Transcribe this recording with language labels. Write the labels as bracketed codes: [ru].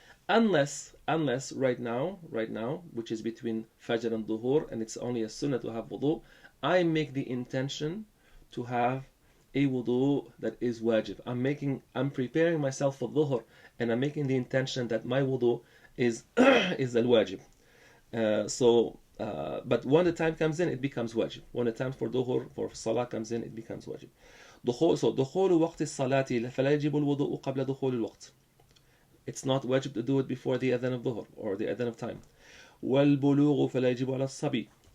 [en] Unless right now, which is between Fajr and Dhuhr, and it's only a sunnah to have wudu, I make the intention to have a wudu that is wajib. I'm preparing myself for Dhuhr, and I'm making the intention that my wudu is al-wajib. But when the time comes in, it becomes wajib. When the time for Dhuhr, for Salah comes in, it becomes wajib. [ar] دخول وقت الصلاة فلا يجب الوضوء قبل دخول الوقت. [en] It's not wajib to do it before the adhan of Dhuhr or the adhan of time. [ar] والبلوغ فلا يجب على الصبي.